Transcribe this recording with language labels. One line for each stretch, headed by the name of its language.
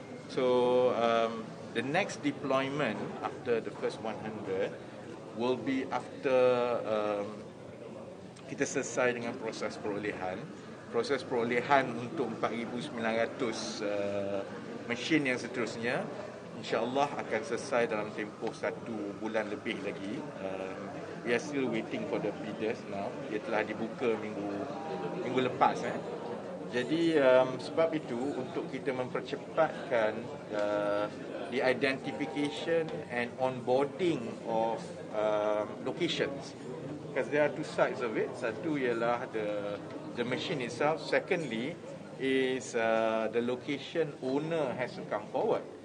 English: So the next deployment after the first 100 will be after
Malay: kita selesai dengan proses perolehan. Proses perolehan untuk 4,900 mesin yang seterusnya, insya-Allah akan selesai dalam tempoh 1 bulan lebih lagi.
English: We are still waiting for the bidders now.
Malay: Dia telah dibuka minggu lepas. Jadi sebab itu, untuk kita mempercepatkan
English: the identification and onboarding of locations, because there are two sides of it.
Malay: Satu ialah
English: the machine itself. Secondly is the location owner has to come forward.